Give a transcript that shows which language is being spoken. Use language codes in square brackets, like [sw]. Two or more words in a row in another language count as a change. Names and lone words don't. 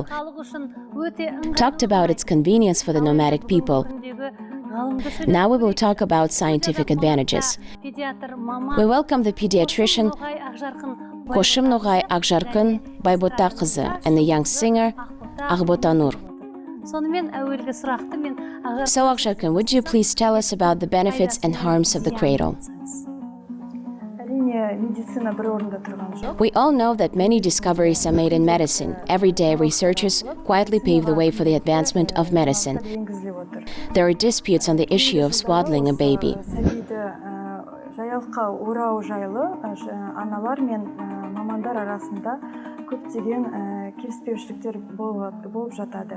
[kk] Халық үшін өте ыңғайлы [en] talked about its convenience for the nomadic people. [kk] күндегі ғалымды сөйлеп [en] Now we will talk about scientific advantages. [kk] педиатр мама [en] We welcome the pediatrician [kk] Ноғай Ақжарқын [en] Koshim Nogai Akjarkın Baybota Kızı and the young singer Akhbota Nur. [kk] сонымен әуелгі сұрақты мен Ақжарқын [en] So Akjarkın, would you please tell us about the benefits and harms of the cradle? [kk] әрине медицина бір орында тұрған жоқ. [en] We all know that many discoveries are made in medicine. Every day, researchers quietly pave the way for the advancement of medicine. [kk] Енгізіліп отыр. [en] There are disputes on the issue of swaddling a baby. [kk] Сәбиді жаялыққа орау жайлы аналар мен мамандар арасында көптеген келіспеушіліктер болып жатады.